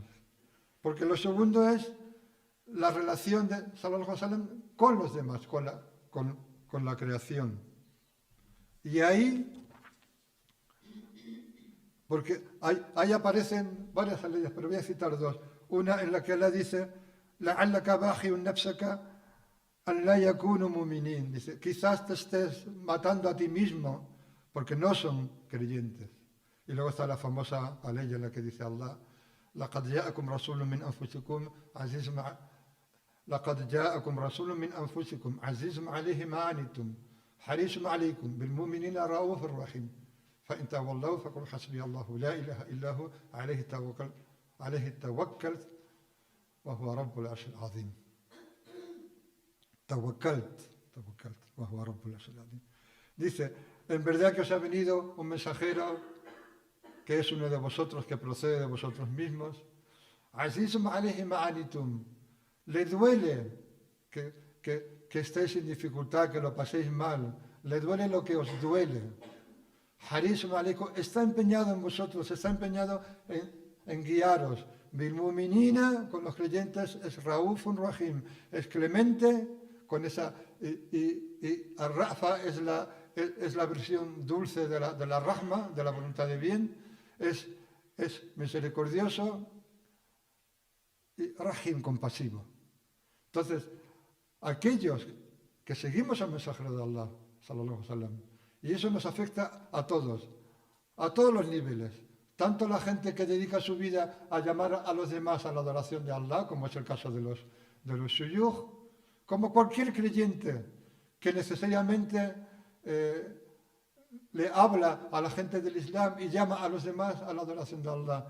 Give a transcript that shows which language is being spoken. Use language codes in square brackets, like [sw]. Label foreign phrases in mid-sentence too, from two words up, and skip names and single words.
[es] Porque lo segundo es la relación de [ar] صلى الله عليه وسلم [es] con los demás, con la creación. Y ahí, porque ahí aparecen varias leyes, pero voy a citar dos. Una en la que Allah dice, [ar] لَعَلَّكَ بَاخِعٌ نَفْسَكَ أَنْ لَا يَكُونُوا مُؤْمِنِينَ. [es] Dice, quizás te estés matando a ti mismo porque no son creyentes. Y luego está la famosa ley en la que dice Allah, [ar] لَقَدْ جَاءَكُمْ رَسُولٌ مِّنْ أَنفُسِكُمْ عَزِيزٌ عَلَيْهِ مَا عَنِتُّمْ حَرِيصٌ عَلَيْكُمْ بِالْمُؤْمِنِينَ رَءُوفٌ رَحِيمٌ فَإِنْ تَوَلَّوْا فَقُلْ حَسْبِيَ اللَّهُ لَا إِلَهَ إِلَّا هُوَ عليه توكلت وهو رب العرش العظيم. توكلت وهو رب العرش العظيم. [es] Dice, en verdad que os ha venido un mensajero que es uno de vosotros, que procede de vosotros mismos. [ar] عزيز عليه ما عنتم. [es] Le duele que estéis en dificultad, que lo paséis mal. Le duele lo que os duele. [ar] حريص عليكم. [es] Está empeñado en vosotros, está empeñado en guiaros. [ar] بالمؤمنين, [es] con los creyentes, es [ar] رؤوف رحيم, [es] es clemente, con esa, y Ar-Rafa es la versión dulce de la Rahma, de la voluntad de bien, es misericordioso, y Rahim, compasivo. Entonces, aquellos que seguimos al mensajero de Allah, [ar] صلى الله عليه وسلم, [es] y eso nos afecta a todos los niveles, tanto la gente que dedica su vida a llamar a los demás a la adoración de Allah, como es el caso de los shuyukh, como cualquier creyente que necesariamente le habla a la gente del Islam y llama a los demás a la adoración de Allah.